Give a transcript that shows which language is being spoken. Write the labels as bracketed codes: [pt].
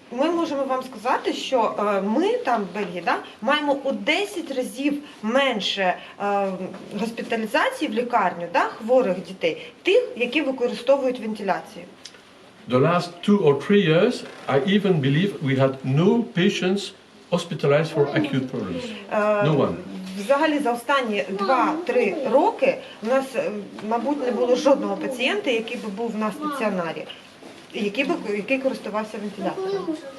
[uk] Ми можемо вам сказати, що ми там в Бельгії маємо у 10 разів менше госпіталізацій в лікарню хворих дітей, тих, які використовують вентиляцію. [en] The last 2 or 3 years, I even believe we had no patients hospitalized for acute problems. No one. [uk] Взагалі за останні 2-3 роки у нас, мабуть, не було жодного пацієнта, який би був на стаціонарі, який користувався вентилятором.